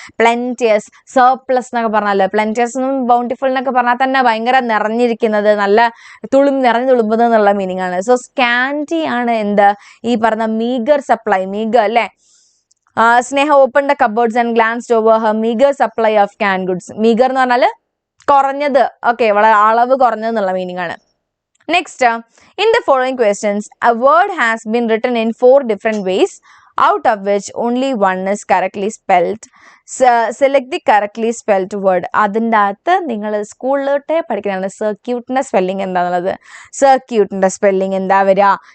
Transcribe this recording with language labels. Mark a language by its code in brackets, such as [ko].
[ml] പ്ലെന്റിയസ്, surplus എന്നൊക്കെ പറഞ്ഞാൽ, പ്ലെന്റിയസ് ബൗണ്ടിഫുൾ എന്നൊക്കെ പറഞ്ഞാൽ തന്നെ ഭയങ്കര നിറഞ്ഞിരിക്കുന്നത്, നല്ല നിറഞ്ഞു തുളുമ്പുന്നത് എന്നുള്ള മീനിങ് ആണ്. സോ സ്കാൻറ്റി ആണ് എന്ത്? ഈ പറഞ്ഞ മീഗർ സപ്ലൈ. മീഗർ അല്ലേ. [en] Sneha open the cupboards and glanced over her meagre supply of can goods. [ml] Meagre എന്ന് പറഞ്ഞാൽ കുറഞ്ഞത്. ഓക്കെ, വളരെ അളവ് കുറഞ്ഞത് എന്നുള്ള മീനിങ് ആണ്. [en] Next, in the following questions, a word has been written in 4 different ways, out of which only one is correctly spelled. Select the correctly spelled word. [ml] അതിൻ്റെ അകത്ത് നിങ്ങൾ സ്കൂളിലോട്ടേ പഠിക്കുന്നതാണ് സർക്യൂട്ടിൻ്റെ സ്പെല്ലിംഗ് എന്താണെന്നുള്ളത്. സർക്യൂട്ടിൻ്റെ സ്പെല്ലിംഗ് എന്താ വരിക?